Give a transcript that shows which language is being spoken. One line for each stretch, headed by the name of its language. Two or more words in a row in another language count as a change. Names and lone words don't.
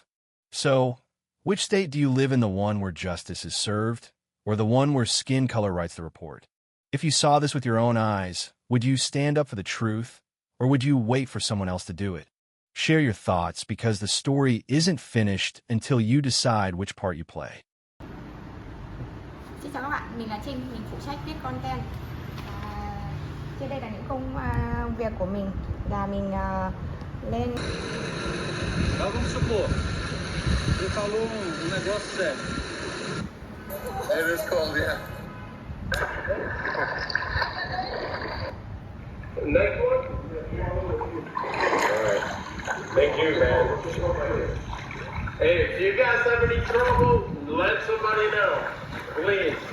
English: So, which state do you live in, the one where justice is served, or the one where skin color writes the report? If you saw this with your own eyes, would you stand up for the truth, or would you wait for someone else to do it? Share your thoughts, because the story isn't finished until you decide which part you play.
Vietnamese: Xin chào các bạn, mình là Trinh, mình phụ trách viết content. Trên đây là những công việc của mình, là mình lên.
Portuguese: Mas vamos supor, você falou negócio sério. Ele esconde.
English: Next one? Alright. Thank you, man. Hey, if you guys have any trouble, Let somebody know, please.